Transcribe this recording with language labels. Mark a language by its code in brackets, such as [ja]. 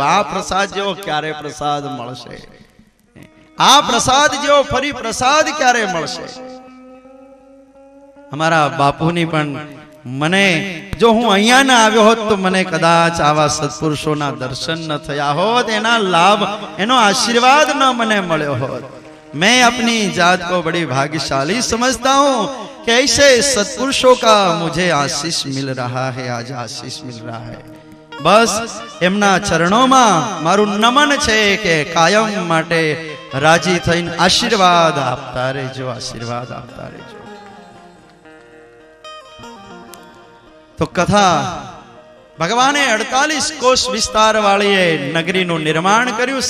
[gu] આ પ્રસાદ જેવો ક્યારે પ્રસાદ મળશે? આ પ્રસાદ જેવો ફરી પ્રસાદ ક્યારે મળશે? અમારા બાપુની પણ મને જો હું અહીંયા ના આવ્યો હોત તો મને કદાચ આવા સત્પુરુષોના દર્શન ન થયા હોત, એના લાભ, એનો આशीर्वाद न મને મળ્યો હોત. [hi] मैं अपनी जात को बड़ी भाग्यशाली समझता हूँ कि ऐसे सत्पुरुषों का मुझे आशीष मिल रहा है, आज आशीष मिल रहा है. [gu] बस એમના ચરણોમાં મારું નમન છે કે કાયમ માટે રાજી થઈને આશીર્વાદ આપતા રહેજો, આશીર્વાદ આપતા રહેજો. તો કથા ભગવાને 48 કોષ વિસ્તાર વાળી નગરીનું નિર્માણ કર્યું.